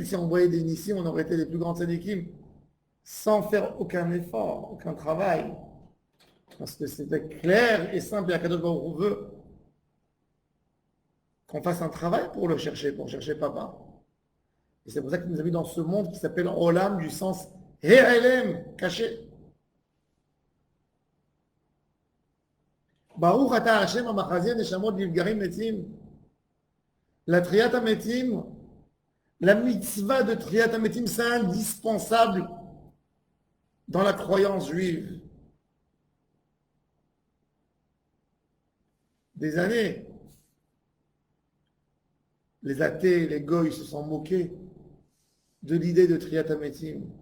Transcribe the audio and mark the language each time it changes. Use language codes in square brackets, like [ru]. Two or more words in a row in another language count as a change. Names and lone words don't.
[fr] Si on voyait des nissim, on aurait été les plus grands tzadikim sans faire aucun effort, aucun travail. Parce que c'était clair et simple. Et [he] הקדוש ברוך הוא [fr] veut qu'on fasse un travail pour chercher papa. Et c'est pour ça qu'il nous a mis dans ce monde qui s'appelle Olam, du sens He'elem, caché. [he] ברוך אתה השם המחזיר נשמות לפגרים מתים. La תחיית המתים, [fr] la mitzvah de [he] תחיית המתים, [fr] c'est indispensable dans la croyance juive. Des années, les athées, les goïs se sont moqués de l'idée de [he] תחיית המתים.